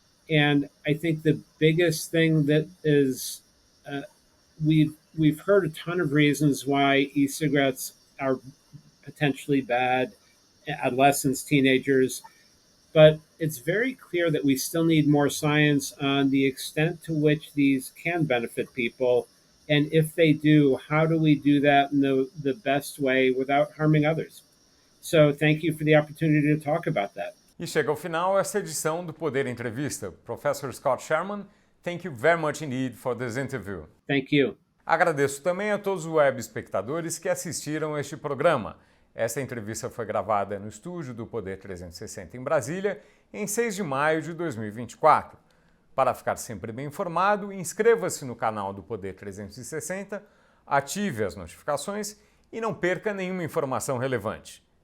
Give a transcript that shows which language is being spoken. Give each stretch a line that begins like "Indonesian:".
English: And I think the biggest thing that is we've heard a ton of reasons why e-cigarettes are potentially bad, adolescents, teenagers. But it's very clear that we still need more science on the extent to which these can benefit people. And if they do, how do we do that in the best way without harming others? So thank you for the opportunity to talk about that.
Portuguese: E chega ao final essa edição do Poder Entrevista.
English: Professor Scott Sharman, thank you very much indeed for this interview. Thank you.
Portuguese: Agradeço também a todos os web espectadores que assistiram a este programa. Esta entrevista foi gravada no estúdio do Poder 360 em Brasília, em 6 de maio de 2024. Para ficar sempre bem informado, inscreva-se no canal do Poder 360, ative as notificações e não perca nenhuma informação relevante.